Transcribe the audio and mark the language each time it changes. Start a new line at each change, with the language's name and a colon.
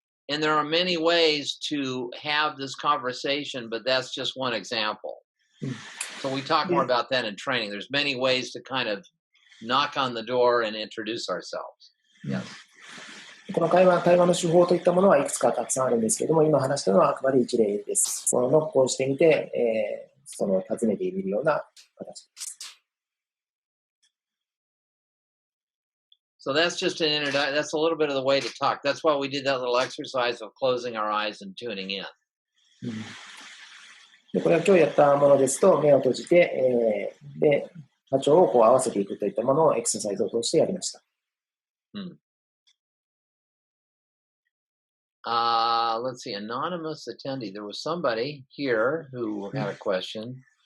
English: And there are many ways to have this conversation, but that's just one example. So we talk more about that in training. There's many ways to kind of knock on the door and introduce ourselves. Yes.
Japanese: この対話の手法といったものはいくつかたくさんあるんですけれども、今話したのはあくまで一例です。そのノックをしてみて、その尋ねているような形です。
English: So that's just an introduction. That's a little bit of the way to talk. That's why we did that little exercise of closing our eyes and tuning in.
Japanese: でこれは今日やったものですと、目を閉じて、で波長をこう合わせていくといったものをエクササイズを通してやりました。
English: Let's see, anonymous attendee. There was somebody here who had a question.